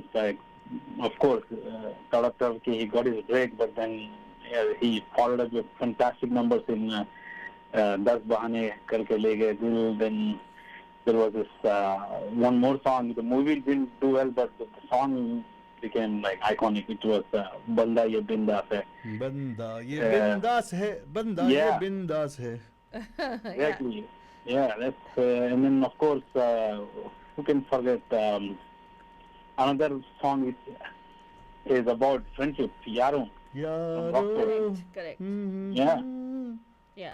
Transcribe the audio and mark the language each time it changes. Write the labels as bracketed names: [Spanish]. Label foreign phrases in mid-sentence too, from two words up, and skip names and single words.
[English] Like, of course, Tadap Tadap, he got his break, but then he followed up with fantastic numbers in Das Bahane Karke Le Gaye Dil. Then there was this one more song. The movie didn't do well, but the song became like iconic. It was Banda Ye Bindas Hai. [Hindi] बंदा ये बिंदास है, बंदा ये [English] Yeah. [Hindi] बिंदास है. [English] Exactly. Yeah, that's and then of course who can forget another song which is about friendship, Yaro. Yaro. Correct. Yeah. Yeah.